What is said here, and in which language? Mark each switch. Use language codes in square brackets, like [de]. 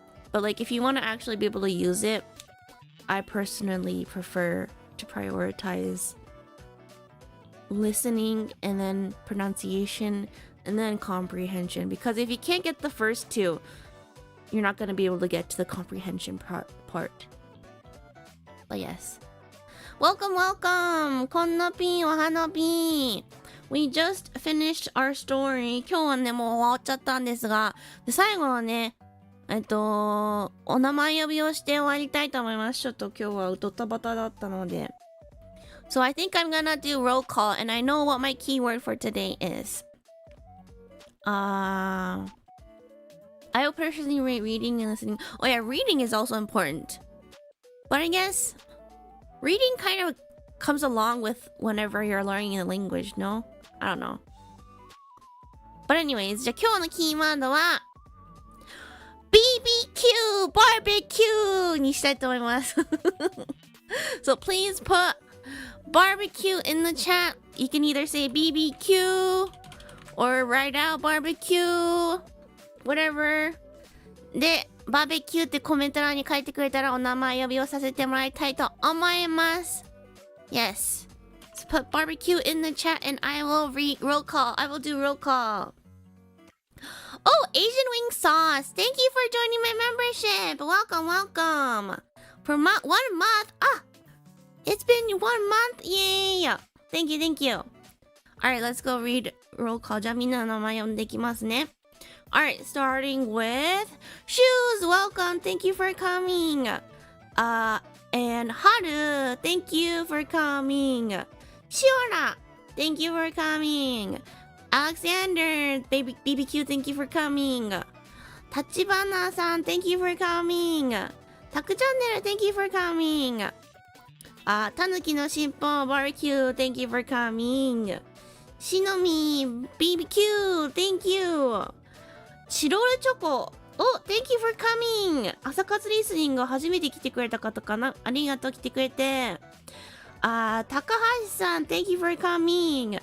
[en] But like if you want to actually be able to use it, I personally prefer to prioritize listening and then pronunciation and then comprehension, because if you can't get the first two, you're not going to be able to get to the comprehension part. But yes. Welcome, welcome! [ja] こんなぴん、おはなぴん。 [en] We just finished our story. [ja] 今日はね、もう終わっちゃったんですが、で最後はね、お名前呼びをして終わりたいと思います。ちょっと今日はドタバタだったので。 [en] So I think I'm gonna do roll call, and I know what my keyword for today is. I will personally rate reading and listening. Oh yeah, reading is also important. But I guess reading kind of comes along with whenever you're learning a language, no? I don't know. But anyways, [ja] じゃあ今日のキーワードは BBQ! Barbecue! にしたいと思います。 [en] So please put barbecue in the chat. You can either say BBQ or write out barbecue, whatever. [ja] で、バーベキューってコメント欄に書いてくれたらお名前呼びをさせてもらいたいと思います。 [en] Yes. So put barbecue in the chat and I will read roll call. I will do roll call. Oh, Asian Wing Sauce. Thank you for joining my membership. Welcome, welcome. For 1 month. It's been 1 month. Yay. Thank you, thank you. Alright, let's go read roll call. [ja] じゃあみんなの名前読んでいきますね。 [en] Alright, starting with Shoes. Welcome. Thank you for coming. And Haru. Thank you for coming. Shiora. Thank you for coming. Alexander. BBQ. Thank you for coming. Tachibana-san. Thank you for coming. Taku-channel. Thank you for coming. Tanuki no Shippo. Barbecue. Thank you for coming. Shinomi. BBQ. Thank you. チロルチョコ。Oh, thank you for coming. [ja] 朝活リスニング初めて来てくれた方かな。ありがとう来てくれて。 [en] 高橋さん、thank you for coming.